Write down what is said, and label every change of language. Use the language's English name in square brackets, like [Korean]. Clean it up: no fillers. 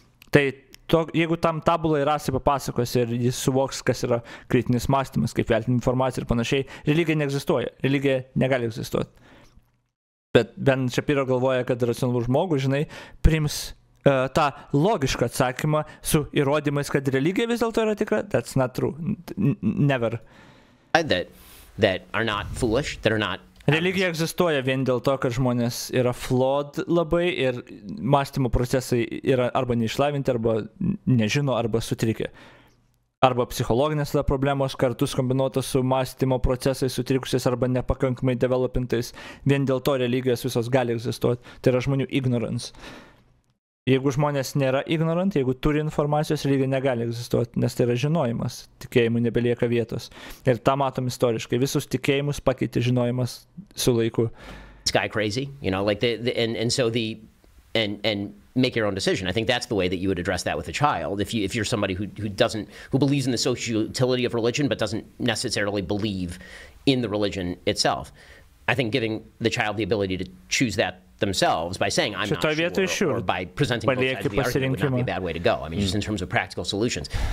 [Lithuanian] Tai jeigu tam tabulai rasai papasakos ir jis suvoks, kas yra kritinis mąstymas, kaip vertinti informaciją ir panašiai, religija neegzistuoja, religija negali egzistuoti. Bet Ben Shapiro galvoja, kad racionalus žmogus, žinai, priims tą logišką atsakymą su įrodymais, kad religija vis dėlto yra tikra. [English] That's not true. Never. That are not foolish, that are not... [Lithuanian] Religija egzistuoja vien dėl to, kad žmonės yra flawed labai ir mąstymo procesai yra arba neišlavinti, arba nežino, arba sutrikę. Arba psichologinės problemos kartu kombinuotos su mąstymo procesais sutrikusiais arba nepakankamai developintais. Vien dėl to religijos visos gali egzistuoti. Tai yra žmonių ignorance. Jeigu žmonės nėra ignorant, jeigu turi informacijos, religija negali egzistuoti, nes tai yra žinojimas. Tikėjimui nebelieka vietos. Ir tą matom istoriškai. Visus tikėjimus pakeitė žinojimas su laiku. [English] This guy crazy, you know, like and make your own decision. I think that's the way that you would address that with a child. If you're somebody who believes in the social utility of religion but doesn't necessarily believe in the religion itself. I think giving the child the ability to choose that themselves by saying I'm not sure, or by presenting both sides of the argument would not be a bad way to go. I mean, just in terms of practical solutions.